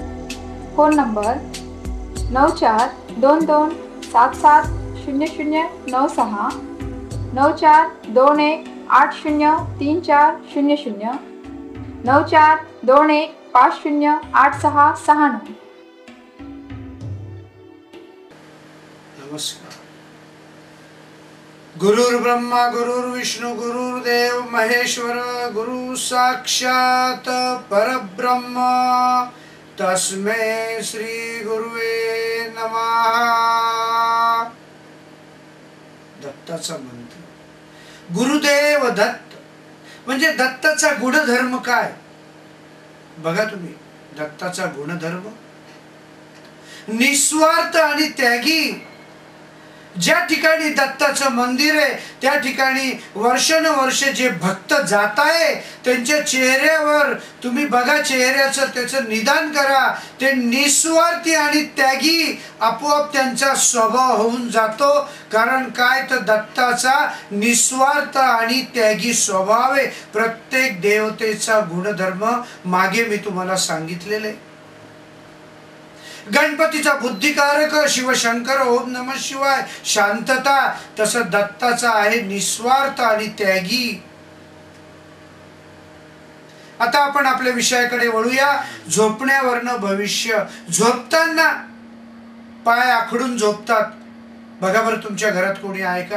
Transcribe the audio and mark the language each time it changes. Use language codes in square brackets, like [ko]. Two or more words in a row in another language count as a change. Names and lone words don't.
[mr] फोन नंबर 9422770096, 9421803400, 9421508669। नमस्कार। [sa] गुरुर्ब्रह्मा गुरुर्विष्णु गुरुर्देव महेश्वर, गुरु साक्षात परब्रह्म, तस्मै श्री गुरुवे नमः। [mr] दत्ताचा मंत्र गुरुदेव दत्त म्हणजे दत्ताचा गुणधर्म काय बघा तुम्ही। दत्ताचा गुणधर्म निस्वार्थ आणि त्यागी। ज्या ठिकाणी दत्ताचं मंदिर आहे त्या ठिकाणी वर्षानुवर्ष जे भक्त जात आहे त्यांच्या चेहऱ्यावर तुम्ही बघा, चेहऱ्याचं त्याचं निदान करा। ते निस्वार्थी आणि त्यागी आपोआप त्यांचा स्वभाव होऊन जातो। कारण काय तर दत्ताचा निस्वार्थ आणि त्यागी स्वभाव आहे। प्रत्येक देवतेचा गुणधर्म मागे मी तुम्हाला सांगितलेले। गणपतीचा बुद्धिकारक शिवशंकर [sa] ओम नमः शिवाय [mr] शांतता, तसं दत्ताचा आहे निस्वार्थ आणि त्यागी। आता आपण आपल्या विषयाकडे वळूया। झोपण्यावरनं भविष्य। झोपताना पाय आखडून झोपतात बघा बरं, तुमच्या घरात कोणी आहे का?